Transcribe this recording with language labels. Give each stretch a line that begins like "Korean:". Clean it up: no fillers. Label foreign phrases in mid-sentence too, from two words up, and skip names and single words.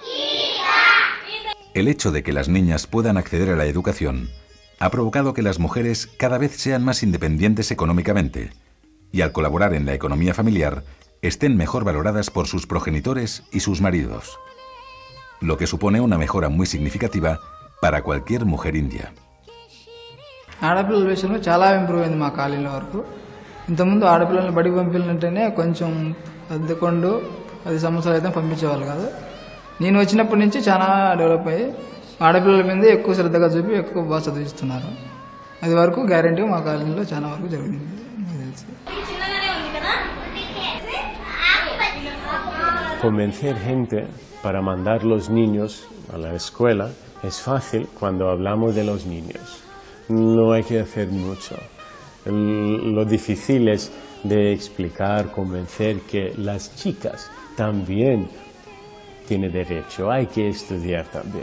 Spanish: El hecho de que las niñas puedan acceder a la educación ha provocado que las mujeres cada vez sean más independientes económicamente y al colaborar en la economía familiar estén mejor valoradas por sus progenitores y sus maridos, lo que supone una mejora muy significativa para cualquier mujer india.
Telugu: ఆడపిల్లల విషయంలో చాలా ఇంప్రూవ్ అయింది మా కాలేజీలో వరకు. ఇంతకుముందు ఆడపిల్లల్ని బడికి పంపించాలంటేనే కొంచెం 10 సంవత్సరాలు అయితే పంపించేవాళ్ళు కాదు. నేను వచ్చినప్పటి నుంచి చాలా డెవలప్ అయ్యి ఆడపిల్లల మీద ఎక్కువ శ్రద్ధగా చూపి ఎక్కువ బాగా చదివిస్తున్నారు. అది వరకు గ్యారెంటీ మా కాలేజీలో చాలా వరకు జరిగింది.
Spanish: Convencer gente para mandar los niños a la escuela es fácil cuando hablamos de los niños. No hay que hacer mucho. Lo difícil es de explicar, convencer que las chicas también tienen derecho, hay que estudiar también.